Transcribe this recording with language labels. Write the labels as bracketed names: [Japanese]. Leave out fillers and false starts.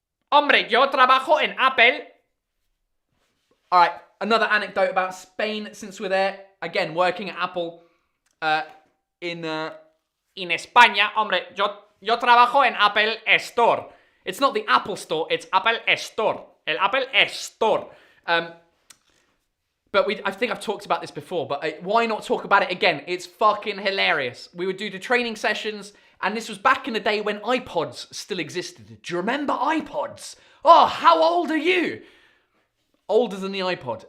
[Spanish] Hombre, yo trabajo en Apple. [English] All right, another anecdote about Spain since we're there. Again, working at Apple in España. [Spanish] Hombre, yo trabajo en Apple Store. [English] It's not the Apple Store, it's Apple Store. El Apple Store. But I think I've talked about this before, but why not talk about it again? It's fucking hilarious. We would do the training sessions, and this was back in the day when iPods still existed. Do you remember iPods? Oh, how old are you? Older than the iPod.